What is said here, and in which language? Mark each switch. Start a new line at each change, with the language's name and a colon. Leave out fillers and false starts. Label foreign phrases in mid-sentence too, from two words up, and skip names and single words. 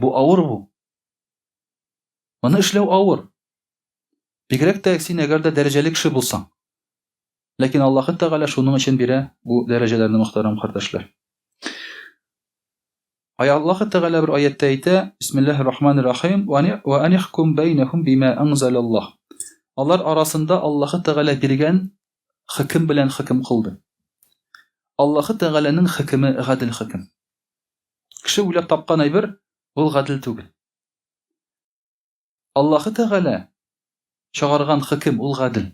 Tatar: Бу авыр бу. Моны эшләү авыр. Бигрәк тә син әгәр дә дәрәҗәле кеше булсаң. Ләкин Аллаһы Тәгалә шуның өчен бирә бу дәрәҗәләрне, мөхтәрәм кардәшләр. Аллаһы Тәгалә бер аятта әйтә:
Arabic: "بسم الله الرحمن الرحيم وأن احكم بينهم بما أنزل الله."
Tatar: Алар арасында Аллаһы Тәгалә биргән хукым белән хукым кылды. Аллаһы Тәгаләнең хукымы гадел хукым. Кеше уйлап тапкан әйбер ул гадел түгел. Аллаһы Тәгалә чыгарган хукым ул гадел.